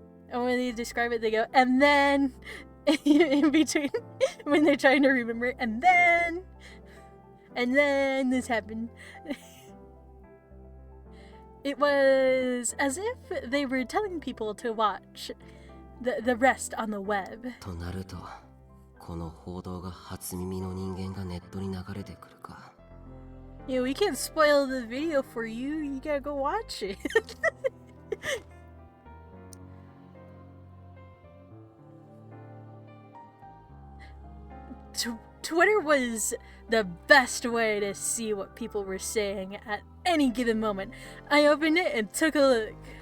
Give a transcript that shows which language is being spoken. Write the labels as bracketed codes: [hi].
[en] And when they describe it, they go, and then, in between, when they're trying to remember, and then this happened. It was as if they were telling people to watch the rest on the web. [ja] となると、この報道が初耳の人間がネットに流れてくるか。 [en] Yeah, we can't spoil the video for you. You gotta go watch it. Twitter was the best way to see what people were saying at any given moment. I opened it and took a look.